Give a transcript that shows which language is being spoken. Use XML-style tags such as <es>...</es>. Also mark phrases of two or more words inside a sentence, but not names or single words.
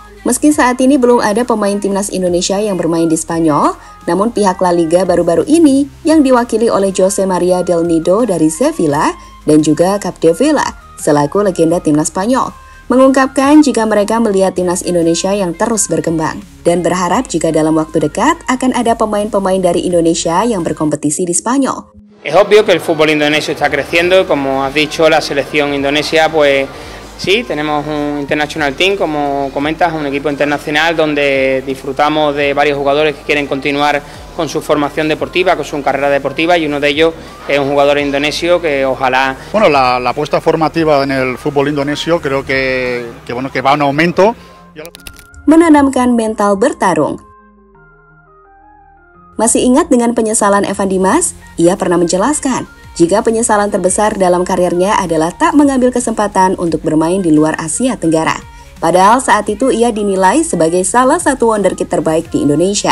<id>Meski saat ini belum ada pemain timnas Indonesia yang bermain di Spanyol, namun pihak La Liga baru-baru ini yang diwakili oleh Jose Maria del Nido dari Sevilla dan juga Capdevila selaku legenda timnas Spanyol, mengungkapkan jika mereka melihat timnas Indonesia yang terus berkembang dan berharap jika dalam waktu dekat akan ada pemain-pemain dari Indonesia yang berkompetisi di Spanyol.</id> <es>Es obvio que el fútbol indonesio está creciendo, como has dicho, la selección indonesia pues sí, tenemos un</es> <en>international team,</en> <es>como comentas, un equipo internacional donde disfrutamos de varios jugadores que quieren continuar con su formación deportiva, con su carrera deportiva, y uno de ellos es un jugador indonesio que ojalá... Bueno, la apuesta formativa en el fútbol indonesio creo que va en aumento.</es> <id>Menanamkan mental bertarung. Masih ingat dengan penyesalan Evan Dimas? Ia pernah menjelaskan, jika penyesalan terbesar dalam karirnya adalah tak mengambil kesempatan untuk bermain di luar Asia Tenggara. Padahal saat itu ia dinilai sebagai salah satu wonderkid terbaik di Indonesia.</id>